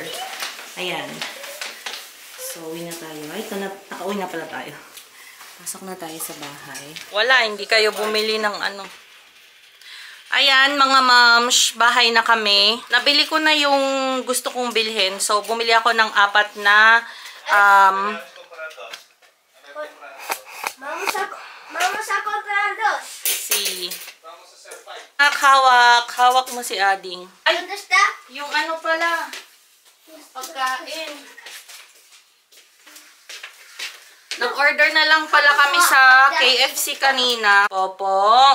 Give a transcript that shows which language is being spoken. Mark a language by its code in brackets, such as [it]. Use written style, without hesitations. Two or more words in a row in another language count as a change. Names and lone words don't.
[tl] Ayan. So, uwi na tayo. Ay, nakauwi na pala tayo. Pasok na tayo sa bahay. Wala, hindi kayo bumili ng ano. Ayan, mga moms, bahay na kami. Nabili ko na yung gusto kong bilhin. So, bumili ako ng 4 na [es] Vamos a comprar 2. [tl] si hawak mo si Ading. Ay, [es] ¿Dónde está? [tl] yung ano pala, pagkain. Nag-order na lang pala kami sa KFC kanina. Opo.